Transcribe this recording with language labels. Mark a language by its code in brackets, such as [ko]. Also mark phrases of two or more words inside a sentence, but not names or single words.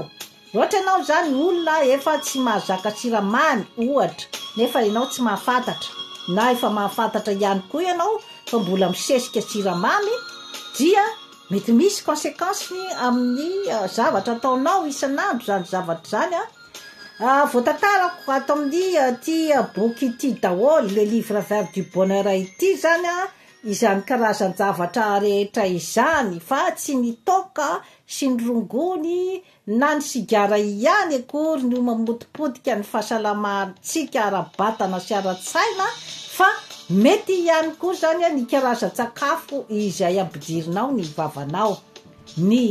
[mg] Ohatra ianao zany olona efa tsy mahazaka siramamy ohatra nefa ianao tsy mahafantatra na efa mahafantatra ihany koa ianao fa mbola misesika siramamy dia mety misy conséquence amin'ny zavatra ataonao isanandro zany zavatra zany voatantarako ato amin'ny ty boky ty daholo le livre vert du bonheur ity zany izany karazan zavatra rehetra izany fa tsy nitoka sy ny rongony na ny sigara ihany akory no mamotipotika ny fahasalamantsika ara-batana sy ara-tsaina fa mety ihany koa zany ny karazan-tsakafo izay ampidirinao ny vavanao, ny